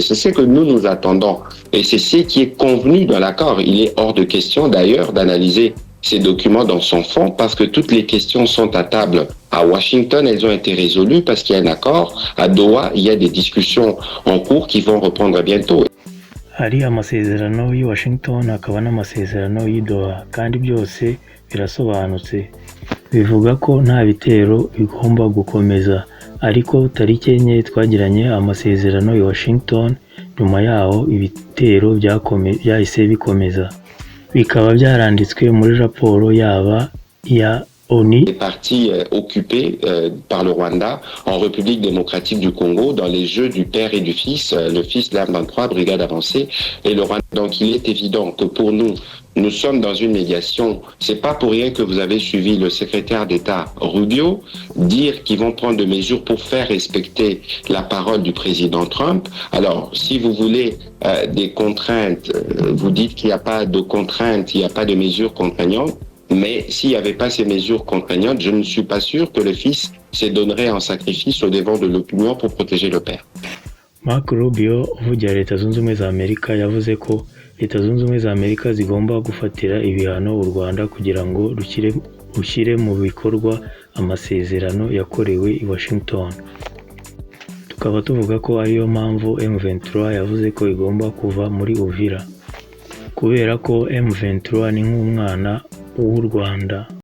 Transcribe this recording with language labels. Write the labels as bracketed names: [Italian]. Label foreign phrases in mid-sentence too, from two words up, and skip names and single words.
[French] C'est ce que nous attendons. Et c'est ce qui est convenu dans l'accord. Il est hors de question d'ailleurs d'analyser ces documents dans son fond parce que toutes les questions sont à table. À Washington, elles ont été résolues parce qu'il y a un accord. À Doha, il y a des discussions en cours qui vont reprendre bientôt. [Kinyarwanda] Hari amasezerano y'i Washington akaba n'amasezerano y'i Doha kandi byose birasobanutse bivuga ko nta bitero bigomba gukomeza ariko tariki enye twagiranye amasezerano i Washington nyuma yaho ibitero byahise bikomeza bikaba byaranditswe muri raporo yaba ya ONU. [French] Les parties occupées par le Rwanda en République démocratique du Congo dans les jeux du père et du fils, le fils de la 23 brigade avancée et le Rwanda. Donc il est évident que pour nous, nous sommes dans une médiation. C'est pas pour rien que vous avez suivi le secrétaire d'État Rubio dire qu'ils vont prendre des mesures pour faire respecter la parole du président Trump. Alors, si vous voulez des contraintes, vous dites qu'il n'y a pas de contraintes, il n'y a pas de mesures contraignantes. Mais s'il n'y avait pas ces mesures contraignantes, je ne suis pas sûr que le fils se donnerait en sacrifice au devant de l'opinion pour protéger le père. [Kinyarwanda] Marco Rubio uvugira Leta Zunze Ubumwe za Amerika yavuze ko Leta Zunze Ubumwe za Amerika zigomba gufatira ibihano u Rwanda kugira ngo rushyire mu bikorwa amasezerano yakorewe i Washington. Tukaba tuvuga ko ariyo mpamvu M23 yavuze ko igomba kuva muri Uvira kubera ko M23 ni nk'umwana w'u Rwanda.